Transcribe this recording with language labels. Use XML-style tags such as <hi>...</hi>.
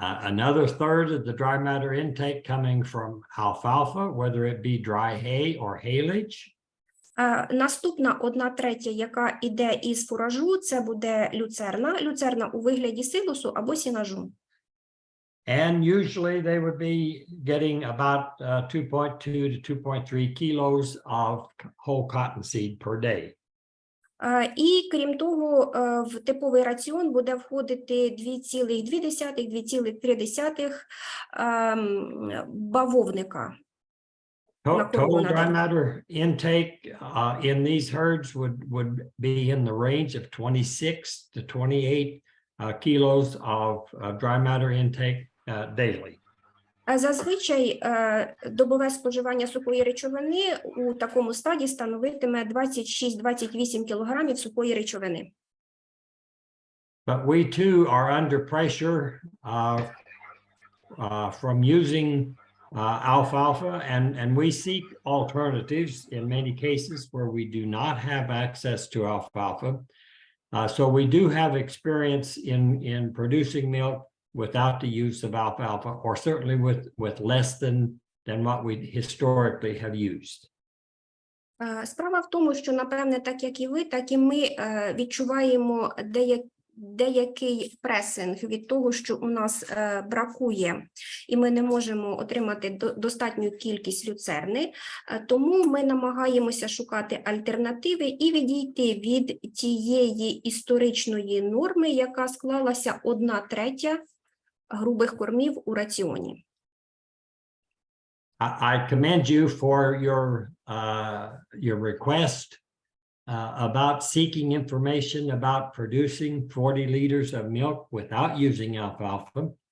<en>Another third of the dry matter intake coming from alfalfa, whether it be dry hay or haylage.</en> <uk>Наступна 1/3, яка йде із фуражу, це буде люцерна у вигляді силосу або сінажу.</uk> <en>And usually they would be getting about 2.2 to 2.3 kilos of whole cottonseed per day.</en> <uk>І крім того, в типовий раціон буде входити 2,2-2,3 бавовника.</uk> <en>Total dry matter intake in these herds would be in the range of 26 to 28 kilos of dry matter intake daily.</en> <uk>Зазвичай добове споживання сухої речовини у такому стаді становитиме 26-28 кілограмів сухої речовини.</uk> <en>But we too are under pressure from using alfalfa, and we seek alternatives in many cases where we do not have access to alfalfa. So we do have experience in producing milk without the use of alfalfa, or certainly with less than what we historically have used.</en> <uk>Справа в тому, що, напевне, так як і ви, так і ми відчуваємо деякий пресинг від того, що у нас бракує, і ми не можемо отримати достатню кількість люцерни, тому ми намагаємося шукати альтернативи і відійти від тієї історичної норми, яка склалася 1/3 грубих кормів у раціоні.</uk> <en>I commend you for your request about seeking information about producing 40 liters of milk without using alfalfa.</en>